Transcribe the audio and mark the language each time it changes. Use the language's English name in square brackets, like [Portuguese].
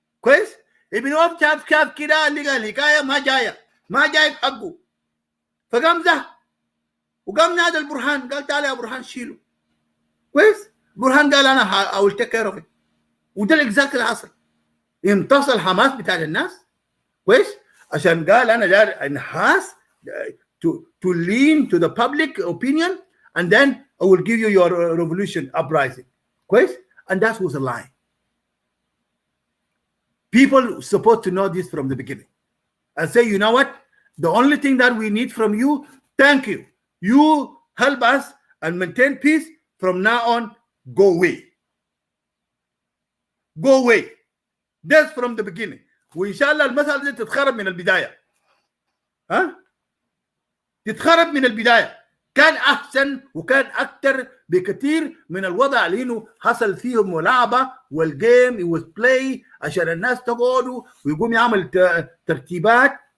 [Arabic] كويس؟ ابن اوف شاف كده لقى الحكايه ما جايب حقه، فقام وقام نادى البرهان قال تعال يا برهان شيله. كويس؟ برهان قال انا [English] I will take care of it [Arabic] وده الاكزاكت اللي حصل. امتص الحماس بتاع الناس كويس عشان قال انا داير انحاس [English] to lean to the public opinion and then I will give you your revolution uprising [Arabic] كويس, [English] and that was a lie. People supposed to know this from the beginning and say, you know what, the only thing that we need from you, thank you, you help us and maintain peace. From now on, go away. Go away. That's from the beginning. [Arabic] وإن شاء الله المسألة دي تتخرب من البداية. تتخرب من البداية. كان أحسن وكان أكتر بكثير من الوضع اللي إنه حصل فيه ملاعبة والجيم [English] was play [Arabic] عشان الناس تقعدوا ويقوم يعمل ترتيبات.